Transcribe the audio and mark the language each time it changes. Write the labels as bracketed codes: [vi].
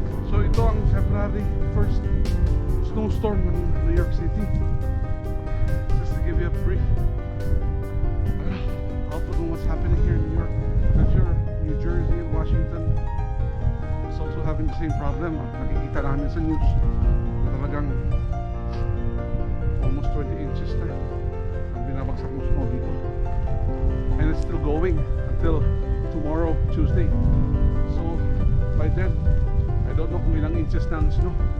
[tl] So ito ang February 1st snowstorm ng New York City. [en] Just to give you a brief outlook on what's happening here in New York. I'm sure New Jersey and Washington is also having the same problem. [tl] Nakikita namin sa news na talagang almost 20 inches na ang binabagsak ng snow dito. [en] And it's still going until tomorrow, Tuesday. So by then, I don't know [tl] kung ilang inches na ang snow.